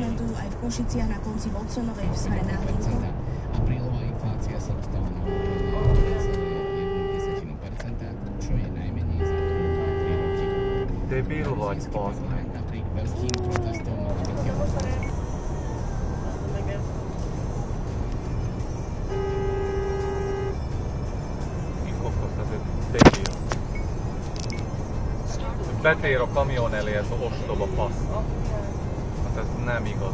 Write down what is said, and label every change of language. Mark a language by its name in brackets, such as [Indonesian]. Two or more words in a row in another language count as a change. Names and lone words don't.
[Slovak] aj v Košiciach na konci Vodsonovej v smere na Hlinko. Aprílová inflácia sa dostala na úroveň 1,1%, čo je najmenej za 2-3 roky. Debilovať, pásne. Napriek veľkým protestom mala byť [Hungarian] Betér a kamion elé, ez ostoba fasz. Hát ez nem igaz.